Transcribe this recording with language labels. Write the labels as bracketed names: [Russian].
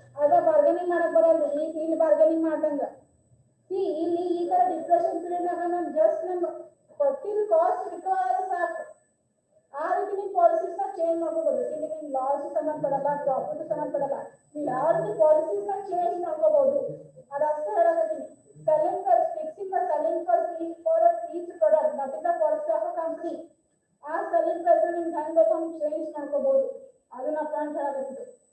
[Kannada] ಅದ ಬಾರ್ಗೇನಿಂಗ್ ಮಾಡಕ್ ಬರಲ್ಲ. ಇಲ್ಲಿ ಬಾರ್ಗೇನಿಂಗ್ ಮಾಡ್ದಂಗ ಇಲ್ಲಿ ಈ ತರ ಡಿಪ್ರೆಷನ್ ಪೀರಿಯಡ್ನಾಗ ನಾನು ಜಸ್ಟ್ ನಮ್ಮ ಕೊಟ್ಟಿದ್ದು ಕಾಸ್ಟ್ ರಿಕವರ್ ಸಾಕು. ಆ ರೀತಿ ನೀವು ಪಾಲಿಸೀಸ್ ನ ಚೇಂಜ್ ಮಾಡ್ಕೋಬಹುದು. ಇಲ್ಲಿ ನಿಮ್ ಲಾಸ್ ಸಂಬಂಧಪಡಲ್ಲ, ಪ್ರಾಫಿಟ್ ಸಂಬಂಧಪಡಲ್ಲ. ನೀವು ಯಾವ ರೀತಿ ಪಾಲಿಸೀಸ್ ನ ಚೇಂಜ್ ಮಾಡ್ಕೋಬಹುದು ಅದಷ್ಟೇ ಹೇಳಕತ್ತೀನಿ. [English] selling price, fixing the selling price for each product, that is the policy of a company. [Kannada] ಆ selling price ನಿಮ್ಗೆ ಹೆಂಗ್ ಬೇಕು ಹಂಗೆ ಚೇಂಜ್ ಮಾಡ್ಕೋಬಹುದು. ಅದನ್ನ ಪಾಯಿಂಟ್ ಹೇಳಕತ್ತಿದ್ದು.